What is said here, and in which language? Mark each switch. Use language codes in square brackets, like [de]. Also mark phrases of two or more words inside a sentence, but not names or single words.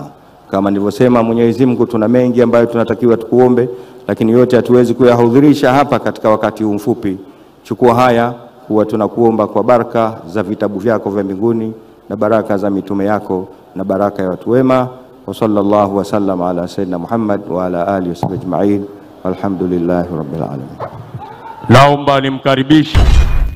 [sw] Kama nilivyosema, Mwenyezi Mungu, tuna mengi ambayo tunatakiwa tukuombe, lakini yote hatuwezi kuyahudhurisha hapa katika wakati mfupi. Chukua haya kuwa tunakuomba kwa baraka za vitabu vyako vya mbinguni na baraka za mitume yako na baraka ya watu wema. [ar] وصلى الله وسلم على سيدنا محمد وعلى آله وصحبه أجمعين. الحمد لله رب العالمين. [sw] Naomba nimkaribishe